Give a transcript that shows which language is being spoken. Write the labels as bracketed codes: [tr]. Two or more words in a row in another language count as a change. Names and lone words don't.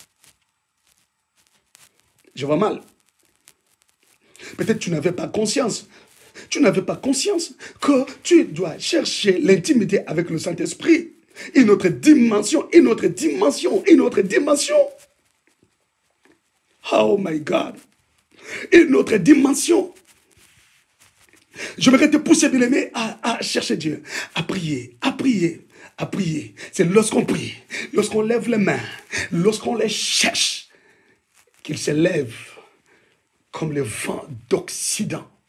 [fr] Je vois mal. Peut-être tu n'avais pas conscience. Tu n'avais pas conscience que tu dois chercher l'intimité avec le Saint-Esprit. Une autre dimension, une autre dimension, une autre dimension. [en] Oh my God. [fr] Une autre dimension. J'aimerais te pousser, bien-aimé, à chercher Dieu, à prier, à prier, à prier. C'est lorsqu'on prie, lorsqu'on lève les mains, lorsqu'on les cherche, qu'ils se lèvent comme le vent d'Occident.